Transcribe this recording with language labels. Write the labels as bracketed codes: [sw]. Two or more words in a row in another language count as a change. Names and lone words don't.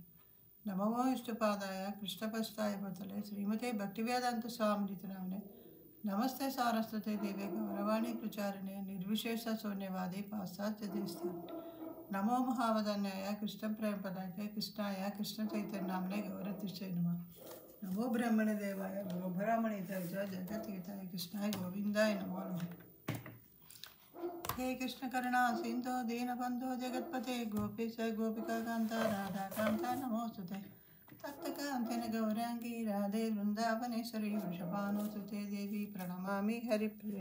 [sa] నమో విష్ణుపాదాయ కృష్ణపస్తాయ పోతలే శ్రీమతే భక్తివేదాంత స్వామినితి నామనే నమస్తే సారస్వతే దేవే గౌరవాణి ప్రచారిణే నిర్విశేష శూన్యవాది పాశ్చాత్య దేశాన్ని. నమో మహావదన్యాయ కృష్ణ ప్రేమపదాయ కృష్ణాయ కృష్ణ చైతన్యామనే గౌరతిష్ఠే నమః. నమో బ్రహ్మణి దేవాయ గోబ్రాహ్మణి తైజ జగతీతాయ కృష్ణాయ గోవిందాయ నమో నమః. हे कृष्ण करुणा सिंधो दीनबंधो जगत्पते गोपीश गोपिका कांता राधा कांता नमोस्तुते तप्तकांतेन गौरांगी राधे वृंदावनेश्वरी वृषभानुसुते देवी प्रणमामि हरिप्रिये.